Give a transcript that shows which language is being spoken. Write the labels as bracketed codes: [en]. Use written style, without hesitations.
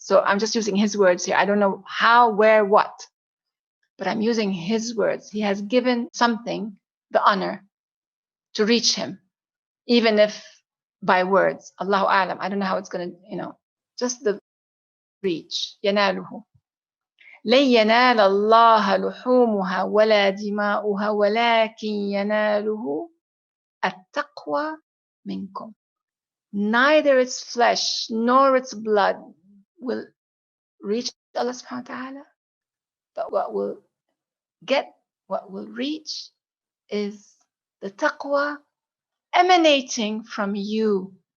[en] So I'm just using His words here. I don't know how, where, what, but I'm using His words. He has given something the honor to reach Him, even if by words. Allahu A'lam. I don't know how it's going to, just the reach. [ar] يناله. لن ينال الله لحومها ولا دماؤها ولكن يناله التقوى منكم. [en] Neither its flesh nor its blood will reach Allah subhanahu wa ta'ala, but what will reach is the taqwa emanating from you.